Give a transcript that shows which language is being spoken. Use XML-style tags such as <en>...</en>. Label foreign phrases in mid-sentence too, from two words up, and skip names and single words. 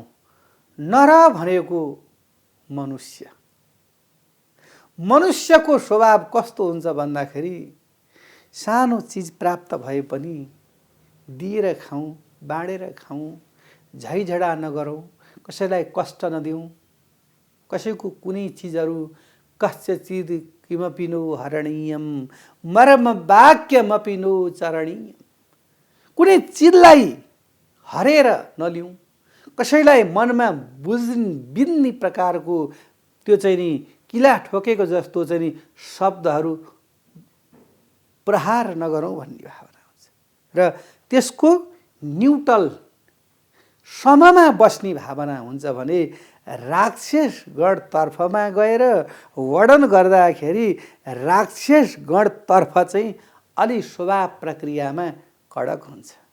<ne>नर भनेको मनुष्य, मनुष्यको स्वभाव कस्तो हुन्छ भन्दाखेरि सानो चिज प्राप्त भए पनि दिएर खाऊँ, बाँडेर खाऊँ, झैझडा नगरौँ, कसैलाई कष्ट नदिउँ, कसैको कुनै चिजहरू</ne> <sa>कस्यचित् किमपि नो हरणीयम मर्म वाक्यमपि नो चरणीयम,</sa> <ne>कुनै चिजलाई हरेर नलिउँ, कसैलाई मनमा बिन्ने प्रकारको त्यो चाहिँ नि किला ठोकेको जस्तो चाहिँ नि शब्दहरू प्रहार नगरौँ भन्ने भावना हुन्छ र त्यसको न्युट्रल सममा बस्ने भावना हुन्छ भने राक्षसगणतर्फमा गएर वर्णन गर्दाखेरि राक्षसगणतर्फ चाहिँ अलि स्वभाव प्रक्रियामा कडक हुन्छ।</ne>